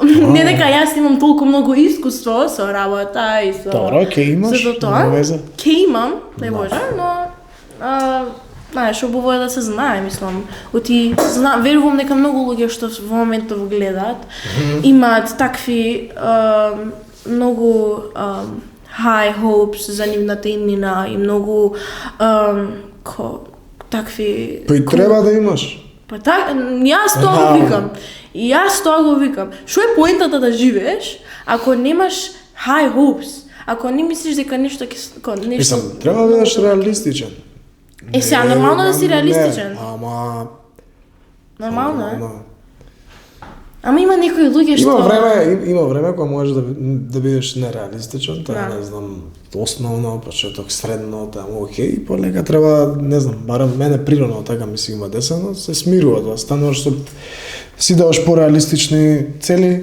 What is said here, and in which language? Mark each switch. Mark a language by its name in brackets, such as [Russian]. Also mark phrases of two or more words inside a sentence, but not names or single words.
[Macedonian] Не дека јас имам толку многу искуство со работа и со... Добро, ќе имаш, со тоа. нема везе. Ќе имам, не може, но... знаеш, убаво е да се знае, мислам. Верувам дека многу луѓе што во моментов гледаат, имаат такви многу [English] high hopes [Macedonian] за нивната иднина и многу такви... Па и треба да имаш. Па јас тоа го викам. И јас тоа го викам. Што е поентата да живееш ако немаш [English] high hopes? [Macedonian] Ако не мислиш дека нешто ќе нешто... Мислам, треба да бидеш реалистичен. Сега нормално да си реалистичен. Ама Нормално е. Ама има некои луѓе што Има време кога можеш да бидеш нереалистичен, тоа не знам, основно, почеток, средно, таму окей, полека треба, не знам, барем мене природно така ми се има десено, се смирува тоа, стануваш со си даваш пореалистични цели.